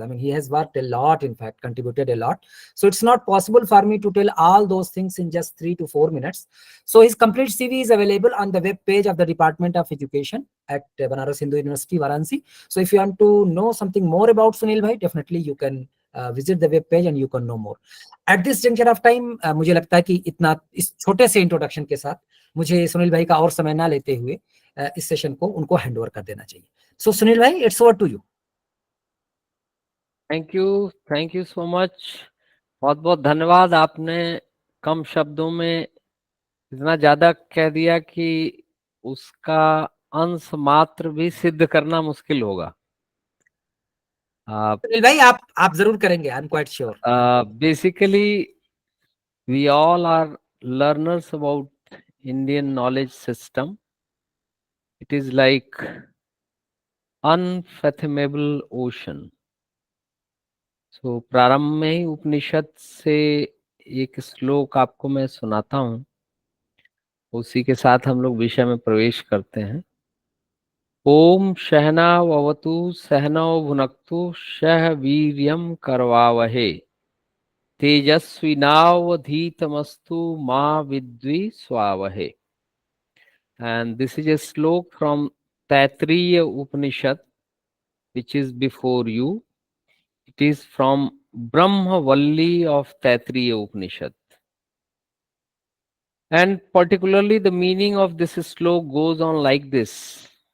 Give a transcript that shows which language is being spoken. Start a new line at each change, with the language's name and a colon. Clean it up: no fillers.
English: I mean he has worked a lot, in fact, contributed a lot. So it's not possible for me to tell all those things in just 3 to 4 minutes. So his complete CV is available on the web page of the Department of Education at Banaras Hindu University, Varanasi. So if you want to know something more about Sunil Bhai, definitely you can visit the web page and you can know more. At this juncture of time,
Hindi: मुझे लगता है कि इतना इस छोटे से introduction के साथ मुझे सुनील भाई का और समय ना लेते हुए इस सेशन को उनको हैंडओवर कर देना चाहिए.
English: So Sunil भाई, it's over to you. Thank you so much.
Hindi: बहुत बहुत धन्यवाद. आपने कम शब्दों में इतना ज्यादा कह दिया कि उसका अंश मात्र भी सिद्ध करना मुश्किल होगा. सुनील भाई, आप जरूर करेंगे,
English: I am quite sure. Basically we all are learners about Indian knowledge system. It is like unfathomable ocean.
Hindi: So प्रारंभ में ही उपनिषद से एक श्लोक आपको मैं सुनाता हूँ. उसी के साथ हम लोग विषय में प्रवेश करते हैं.
Sanskrit: ओम सहनावतु सहनौ भुनक्तु सह वीर्यं करवावहे तेजस्विनावधीतमस्तु मा विद्विषावहे.
English: And this is a slok from Taittiriya Upanishad, which is before you. It is from Brahmavalli of Taittiriya Upanishad. And particularly the meaning of this slok goes on like this.